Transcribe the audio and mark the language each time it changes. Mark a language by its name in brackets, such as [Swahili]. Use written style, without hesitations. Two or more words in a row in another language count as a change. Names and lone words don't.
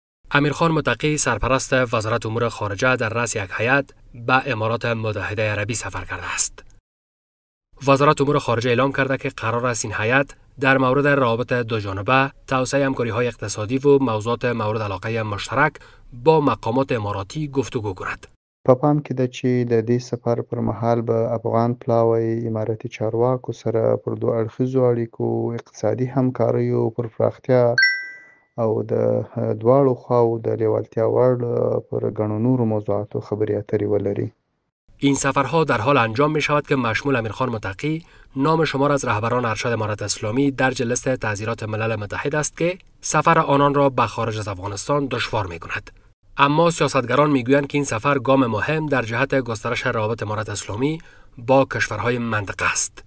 [Persian] امیرخان متقی سرپرست وزارت امور خارجه در رأس یک هیئت به امارات متحده عربی سفر کرده است. وزارت امور خارجه اعلام کرده که قرار است این هیئت در مورد روابط دوجانبه، توسعه همکاری‌های اقتصادی و موضوعات مورد علاقه مشترک با مقامات اماراتی گفتگو کند. [Pashto] په پام کې ده چې د دې سفر پر مهال به افغان پلاوی اماراتي چارواکو سره پر دوه اړخیزو اړیکو، اقتصادي همکاریو پر پراختیا او د دواړو خواو د لیوالتیا وړ پر ګڼو نورو موضوعاتو خبرې اترې ولري. [Persian] این سفرها در حال انجام می شود که مشمول امیرخان متقی نام شمار از رهبران ارشد امارت اسلامی درج لیست تعزیرات ملل متحد است که سفر آنان را به خارج از افغانستان دشوار می کند. اما سیاستگران می گویند که این سفر گام مهم در جهت گسترش روابط امارت اسلامی با کشورهای منطقه است.